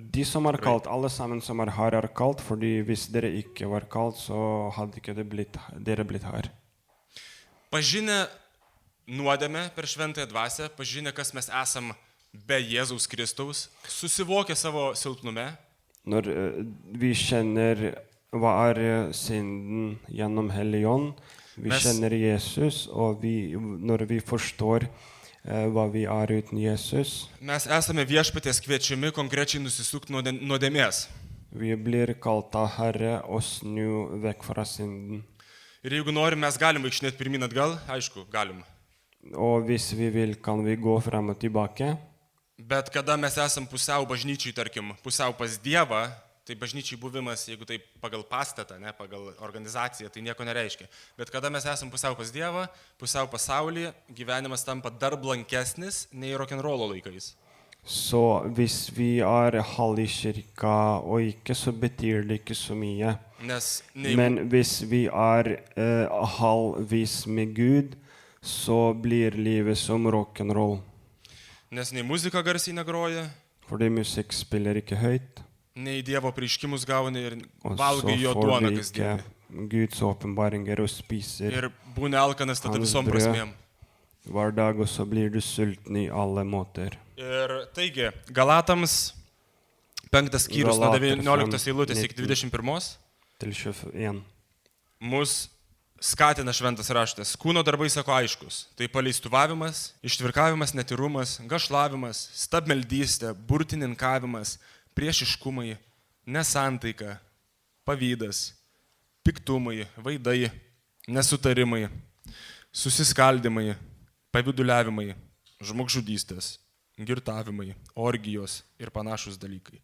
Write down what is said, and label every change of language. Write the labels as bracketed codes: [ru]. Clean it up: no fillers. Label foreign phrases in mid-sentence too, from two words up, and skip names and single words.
[no] De som kalt, alle sammen som her kalt, fordi hvis dere ikke var kalt, så hadde ikke dere blitt her. [lt] Pažinę nuodėmę per šventąją dvasią, pažinę, kas mes esam be Jėzaus Kristaus, susivokę savo silpnume. [no] Når vi kjenner hva synden gjennom Helligånd, vi kjenner Jesus, og når vi forstår hva vi uten Jesus, [lt] mes esame viešpaties kviečiami konkrečiai nusisukti nuodėmės. [no] Vi blir kalt av Herre og snu vekk fra synden. [lt] Ir jeigu norim, mes galim vaikštinėti pirmin atgal, aišku, galim. [no] Og hvis vi vil, kan vi gå frem og tilbake. [lt] Bet kada mes esam pusiau bažnyčiai, tarkim, pusiau pas Dievą, tai bažnyčiai buvimas, jeigu tai pagal pastatą, ne, pagal organizaciją, tai nieko nereiškia. Bet kada mes esam pusiau pas Dievą, pusiau pasaulyje, gyvenimas tampa dar blankesnis nei rock'n'rollo laikais. [no] Så hvis vi halv i kirka og ikke, så betyr det ikke så mye. Men hvis vi halvvis med Gud, så blir livet som rock'n'roll. [lt] Nes nei muzika garsiai negroja, [no] fordi musikk spiller ikke høyt, [lt] nei Dievo prieškimus gauni ir valgai jo duoną kasdien. [no] Guds åpenbaringer og spiser [lt] ir būni alkanas tada visom prasmėm. [no] Hver dag, og så blir du sulten i alle måter. [lt] Ir taigi, Galatams 5 skyrius nuo 19 eilutės iki 21 [no] til 21 [lt] mus skatina šventas raštas. Kūno darbai, sako, aiškus. Tai paleistuvavimas, ištvirkavimas, netyrumas, gašlavimas, stabmeldystė, burtininkavimas, priešiškumai, nesantaika, pavydas, piktumai, vaidai, nesutarimai, susiskaldimai, pavyduliavimai, žmogžudystės, girtavimai, orgijos ir panašus dalykai.